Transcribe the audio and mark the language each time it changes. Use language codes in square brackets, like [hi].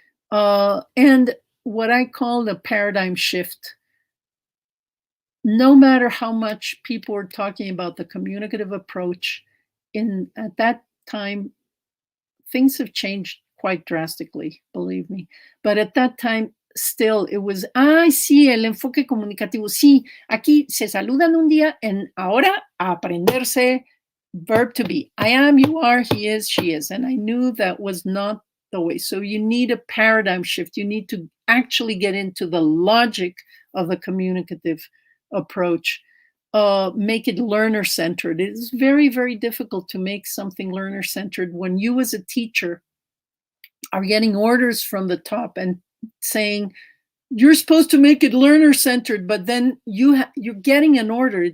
[en] And what I call the paradigm shift. No matter how much people were talking about the communicative approach, at that time, things have changed quite drastically, believe me. But at that time, still, it was, [es] sí, el enfoque comunicativo. Sí, aquí se saludan un día, and ahora a aprenderse verb to be. [en] I am, you are, he is, she is. And I knew that was not the way. So you need a paradigm shift. You need to actually get into the logic of the communicative approach. Make it learner-centered. It is very, very difficult to make something learner-centered when you as a teacher are getting orders from the top and saying, you're supposed to make it learner-centered, but then you're getting an order.